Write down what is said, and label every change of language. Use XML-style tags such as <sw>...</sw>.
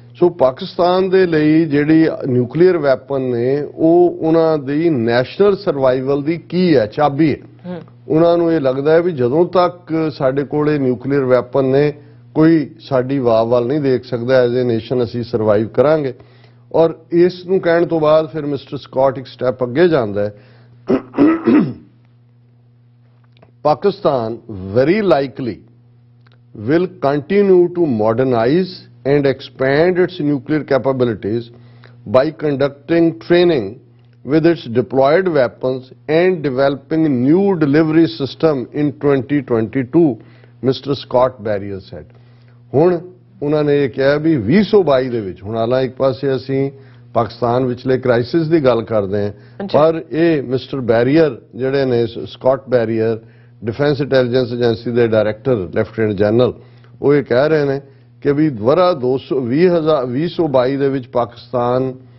<pa>ਸੋ ਪਾਕਿਸਤਾਨ ਦੇ ਲਈ ਜਿਹੜੀ ਨਿਊਕਲੀਅਰ ਵੈਪਨ ਨੇ ਉਹ ਉਹਨਾਂ ਦੀ ਨੈਸ਼ਨਲ ਸਰਵਾਈਵਲ ਦੀ ਕੀ ਹੈ, ਚਾਬੀ ਹੈ। ਉਹਨਾਂ ਨੂੰ ਇਹ ਲੱਗਦਾ ਹੈ ਵੀ ਜਦੋਂ ਤੱਕ ਸਾਡੇ ਕੋਲ ਇਹ ਨਿਊਕਲੀਅਰ ਵੈਪਨ ਨੇ ਕੋਈ ਸਾਡੀ ਵਾਹ ਵੱਲ ਨਹੀਂ ਦੇਖ ਸਕਦਾ, ਐਜ਼ ਏ ਨੇਸ਼ਨ ਅਸੀਂ ਸਰਵਾਈਵ ਕਰਾਂਗੇ। ਔਰ ਇਸ ਨੂੰ ਕਹਿਣ ਤੋਂ ਬਾਅਦ ਫਿਰ ਮਿਸਟਰ ਸਕਾਟ ਇੱਕ ਸਟੈਪ ਅੱਗੇ ਜਾਂਦਾ ਹੈ,</pa> <en>Pakistan very likely will continue to modernize and expand its nuclear capabilities by conducting training with its deployed weapons and developing new delivery system in 2022, Mr. Scott Barrier said।</en> <pa>ਹੁਣ ਉਹਨਾਂ ਨੇ ਇਹ ਕਿਹਾ ਵੀ 2022 ਦੇ ਵਿੱਚ, ਹੁਣ ਹਾਲਾਂ ਇੱਕ ਪਾਸੇ ਅਸੀਂ ਪਾਕਿਸਤਾਨ ਵਿਚਲੇ ਕ੍ਰਾਈਸਿਸ ਦੀ ਗੱਲ ਕਰਦੇ ਹਾਂ, ਪਰ ਇਹ ਮਿਸਟਰ ਬੈਰੀਅਰ ਜਿਹੜੇ ਨੇ, Scott barrier, defence intelligence agency ਦੇ ਡਾਇਰੈਕਟਰ ਲੈਫਟੀਨੈਂਟ ਜਨਰਲ, ਉਹ ਇਹ ਕਹਿ ਰਹੇ ਨੇ ਕਿ ਵੀ ਵਰਾ 2022 ਦੇ ਵਿੱਚ ਪਾਕਿਸਤਾਨ</pa>